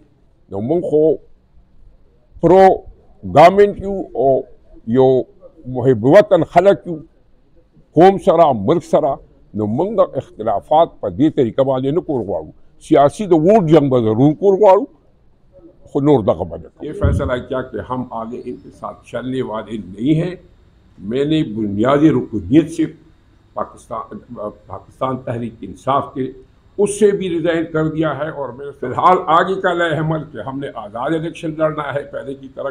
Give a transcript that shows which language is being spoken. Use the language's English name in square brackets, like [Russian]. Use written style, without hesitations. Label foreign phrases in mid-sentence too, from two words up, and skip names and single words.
[Pashto] نو موږ خو [English] pro government [Pashto] یو او یو محب وطن خلک یو، قوم سره ملک سره. نو موږ د اختلافات په دې طریقه باندې نه کول غواړو. سیاسی د ووٹ جنگ به ضرور کول غواړو، خو نور دغه باندې [Urdu] یہ فیصلہ کیا کہ ہم آگے ان کے ساتھ چلنے والے نہیں ہیں. میں نے بنیادی رکنیت سے پاکستان تحریک انصاف کے اس سے بھی ریزائن کر دیا ہے، اور میں فی الحال آگے کا لائے عمل کہ ہم نے آزاد الیکشن لڑنا ہے پہلے کی طرح.